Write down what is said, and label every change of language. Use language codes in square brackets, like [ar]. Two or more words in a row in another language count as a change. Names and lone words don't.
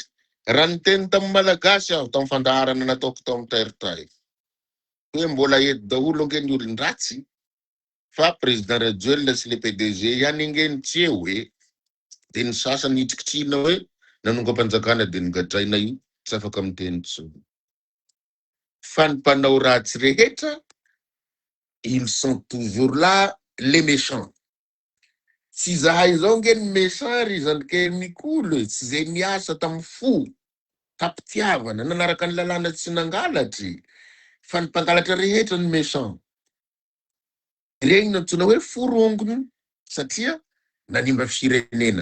[mg] Raha niteny tamin'ny malagasy aho tamin'ny fandaharana nataoko tao amin'ny tairtay, hoe mbola eto daholo ange ny olon-dratsy, fa président Rajoelina sy [fr] le PDG [mg] ihany angeny tsy eo hoe, de ny sasany hitrikitrina hoe nanonga-panjakana de nigadraina io, tsy afaka miteny tsony. Fa ny mpanao ratsy rehetra, [fr] ils sont toujours là, les méchants. [mg] Tsy zahay zao nge ny méchant ry zandrikely mikolo, tsy zay niasa tamin'ny fo, tampitiavana, nanaraka ny lalàna tsy nangalatry, fa ny mpangalatra rehetra ny méchant. Regny nantsoina hoe forongony satria nanimba firenena.